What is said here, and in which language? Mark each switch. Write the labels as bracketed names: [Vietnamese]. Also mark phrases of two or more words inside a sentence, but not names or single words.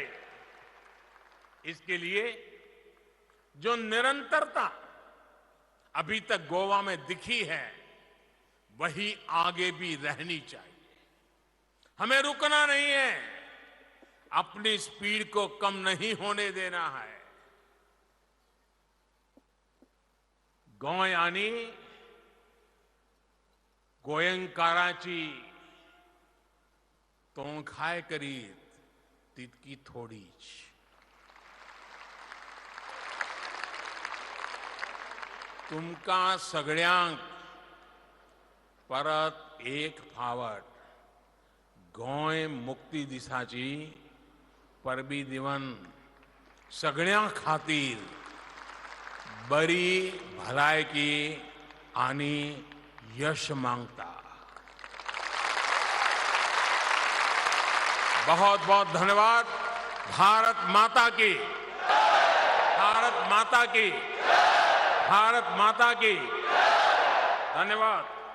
[Hindi] इसके लिए जो निरंतरता अभी तक गोवा में दिखी है, वही आगे भी रहनी चाहिए। हमें रुकना नहीं है, अपनी स्पीड को कम नहीं होने देना है। [Konkani] गोयानी गोयंकाराची तोंखाय करीत तितकी थोडीच. तुमका सगळ्यांक परत एक फावट गोंय मुक्ती दिसाची परबी दिवन सगळ्यां खातीर बरी भलायकी आनी यश मांगता. [Hindi] बहुत बहुत धन्यवाद. भारत माता की, भारत माता की, भारत माता की. धन्यवाद.